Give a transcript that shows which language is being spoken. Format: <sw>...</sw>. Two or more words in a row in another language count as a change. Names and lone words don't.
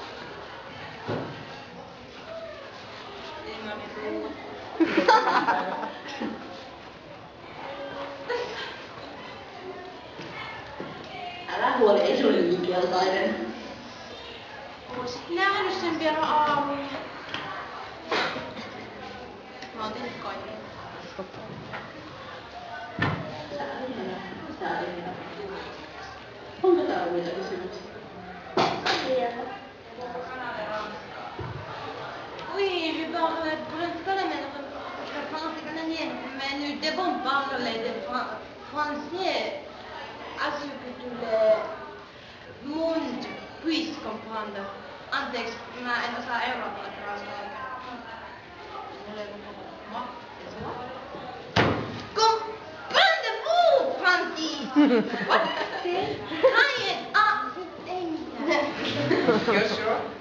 <fi>Älä huoli, ei se ole niin keltainen. Oisit nähnyt sen vielä aamulla. Mä oon tehnyt kaiken. Sääliä. Onko täällä muita kysymyksiä?</fi> <fr>Oui, je parle principalement français canadien, mais nous devons parler de français à ce que tout le monde puisse comprendre.</fr> <fi>Anteeksi, mä en osaa eurooppalaista</fi> <fr>Comprendez-vous, Francis?</fr> <en>What?</en> <fi>Ai, ei mitään. Jos joo.</fi>